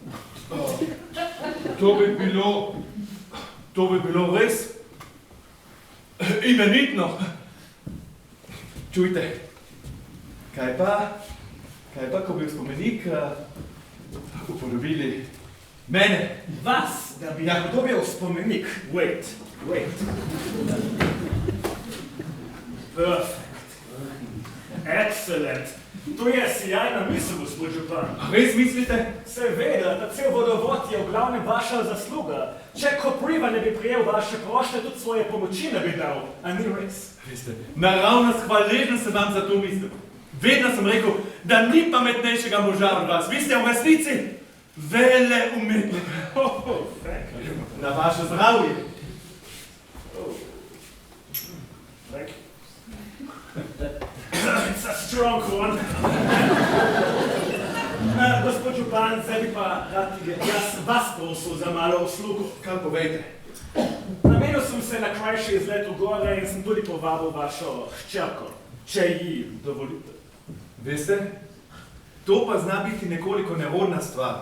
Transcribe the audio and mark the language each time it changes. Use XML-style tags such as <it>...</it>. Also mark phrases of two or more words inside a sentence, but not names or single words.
<sl>To bi bilo res imenitno. Čujte, kaj pa, ko bi spomenik upodobili mene? Vas, da bi upodobil spomenik.</sl> <en>Wait. Perfect. Excellent.</en> <sl>To je sjajna misel, gospod Župan. Res mislite? Seveda, da cel vodovod je v glavnem vaša zasluga. Če Kopriva ne bi prijel vaše prošnje, tudi svoje pomoči ne bi dal. A ni res? Veste, naravnost hvaležen sem vam za to mislil. Vedno sem rekel, da ni pametnejšega moža od vas. Vi ste v resnici Vele umetnik. Na vaše zdravje.</sl> <en>Thank you. It's a strong one.</en> <sl>Gospod župan, zdaj bi pa rad jaz vas prosil za malo uslugo. Kaj povejte? Namenil sem se na krajši izlet v gore in sem tudi povabil vašo hčerko, če ji dovolite. Veste, to pa zna biti nekoliko nerodna stvar.</sl>